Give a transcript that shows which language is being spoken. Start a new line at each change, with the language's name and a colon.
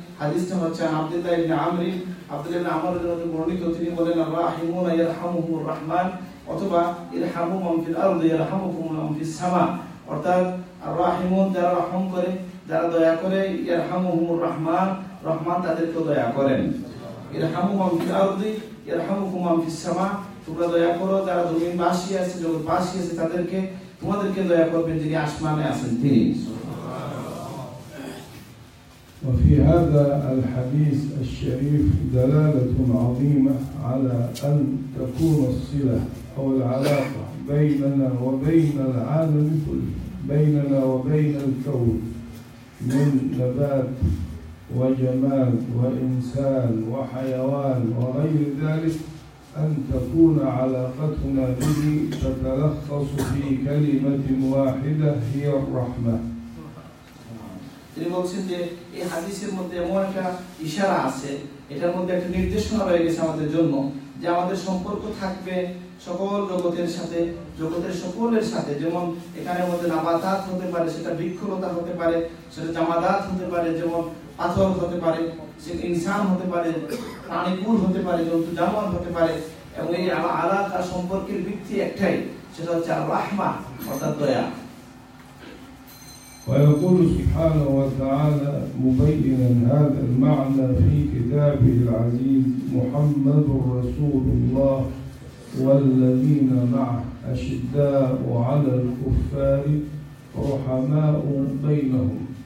Bangla: হাদিসটা হচ্ছে আব্দুল্লাহ ইবনে আমর রাদিয়াল্লাহু বর্ণিত, তিনি বলেন
Arabic: রাহিমুনা ইয়ারহামুহুর রহমান
Bangla: অথবা
Arabic: ইরহামু মান ফিল আরদি ইয়ারহামুকুম মান ফিস সামা,
Bangla: অর্থাৎ
Arabic: আর রাহিমুন
Bangla: যারা রহম করে, যারা দয়া করে,
Arabic: ইয়ারহামুহুর রহমান
Bangla: রহমান তাদেরকে দয়া করেন।
Arabic: ইরহামু মান ফিল আরদি ইয়ারহামুকুম মান ফিস সামা,
Bangla: তোমরা দয়া করো যারা জমিনবাসী আছে জগৎবাসী আছে তাদেরকে, তোমাদেরকে দয়া করবেন যিনি আসমানে আছেন তিনি।
Arabic: وفي هذا الحديث الشريف دلالة عظيمة على أن تكون الصلة أو العلاقة بيننا وبين العالم كله، بيننا وبين الكون من نبات وجمال وإنسان وحيوان وغير ذلك، أن تكون علاقتنا به تتلخص في كلمة واحدة هي الرحمة.
Bangla: তিনি বলছেন যে এই হাদিসের মধ্যে এমন একটা ইশারা আছে, এটার মধ্যে একটা নির্দেশনা রয়ে গেছে আমাদের জন্য যে আমাদের সম্পর্ক থাকবে সকল জগতের সাথে, জগতের সকলের সাথে। যেমন এখানের মধ্যে নাবাতাত হতে পারে, সেটা বৃক্ষলতা হতে পারে, সেটা জামাদাত হতে পারে, যেমন পাথর হতে পারে, সেটা ইনসান হতে পারে, প্রাণীকুল হতে পারে, জন্তু জানোয়ার হতে পারে। এবং এই আলাদা সম্পর্কের ভিত্তি একটাই, সেটা হচ্ছে আর রাহমা অর্থাৎ দয়া।
Arabic: ويقول سبحانه وتعالى مبينا هذا المعنى في كتابه العزيز: محمد رسول الله والذين معه أشداء على الكفار رحماء بينهم.